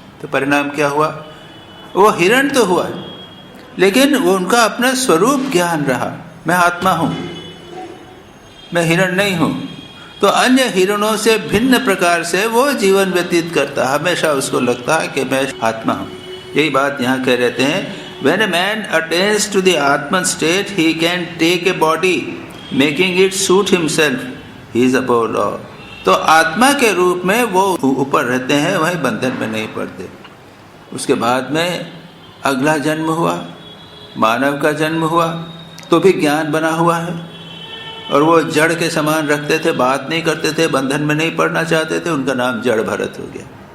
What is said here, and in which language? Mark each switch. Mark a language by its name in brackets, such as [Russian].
[Hindi] तो परिणाम क्या हुआ, वो हिरण तो हुआ, लेकिन वो उनका अपना स्वरूप ज्ञान रहा, मैं आत्मा हूँ, मैं हिरण नहीं हूँ। तो अन्य हिरणों से भिन्न प्रकार से वो जीवन व्यतीत करता, हमेशा उसको लगता है कि मैं आत्मा हूँ। यही बात यहाँ कह रहते हैं, [English] when a man attains to the Atman state, he can take a body, making it suit himself. He is above law. [Hindi] तो आत्मा के रूप में वो ऊपर रहते हैं, वही बंधन में नहीं पड़ते। उसके बाद में अगला जन्म हुआ, मानव का जन्म हुआ, तो भी ज्ञान बना हुआ है। और वो जड़ के समान रखते थे, बात नहीं करते थे, बंधन में नहीं पड़ना चाहते थे, उनका नाम जड़ भरत हो गया।